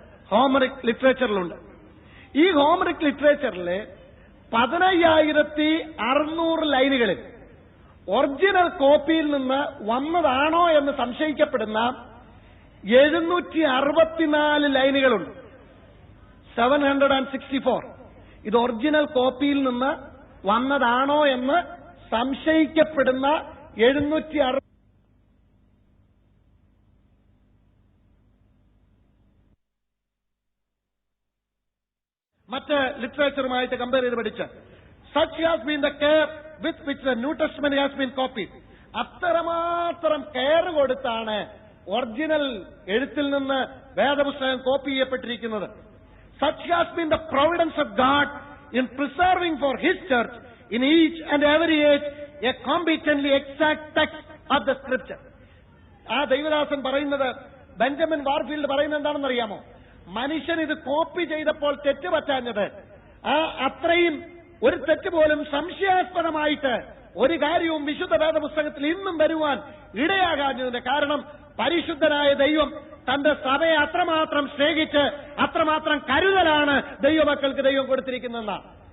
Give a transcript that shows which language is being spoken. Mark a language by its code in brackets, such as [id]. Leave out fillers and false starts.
[ml] Homeric ലിറ്ററേച്ചറിലുണ്ട്. ഈ Homeric ലിറ്ററേച്ചറിലെ 15,600 ലൈനുകളിൽ original കോപ്പിയിൽ നിന്ന് വന്നതാണോ എന്ന് സംശയിക്കപ്പെടുന്ന 764 ലൈനുകളുണ്ട്. 764. ഇത് ഒറിജിനൽ കോപ്പിയിൽ നിന്ന് വന്നതാണോ എന്ന് സംശയിക്കപ്പെടുന്ന 760 മറ്റ് ലിറ്ററേച്ചറുമായിട്ട് കമ്പയർ ചെയ്ത് പഠിച്ച് [en] such has been the care with which the New Testament has been copied. [ml] അത്രമാത്രം കെയർ കൊടുത്താണ് ഒറിജിനൽ എഴുത്തിൽ നിന്ന് വേദപുസ്തകം copy ചെയ്യപ്പെട്ടിരിക്കുന്നത്. [en] Such has been the providence of God in preserving for His church in each and every age a competently exact text of the scripture. [ml] ആ ദൈവദാസൻ പറയുന്നത്, Benjamin വാർഫീൽഡ് പറയുന്നത് എന്താണെന്നറിയാമോ? മനുഷ്യൻ ഇത് കോപ്പി ചെയ്തപ്പോൾ തെറ്റ് പറ്റാഞ്ഞത്, അത്രയും ഒരു തെറ്റ് പോലും സംശയാസ്പദമായിട്ട് ഒരു കാര്യവും വിശുദ്ധ വേദപുസ്തകത്തിൽ ഇന്നും വരുവാൻ ഇടയാകാഞ്ഞതിന്റെ കാരണം പരിശുദ്ധനായ ദൈവം തന്റെ സഭയെ അത്രമാത്രം സ്നേഹിച്ച് അത്രമാത്രം കരുതലാണ് ദൈവമക്കൾക്ക് ദൈവം കൊടുത്തിരിക്കുന്നതെന്നാണ്.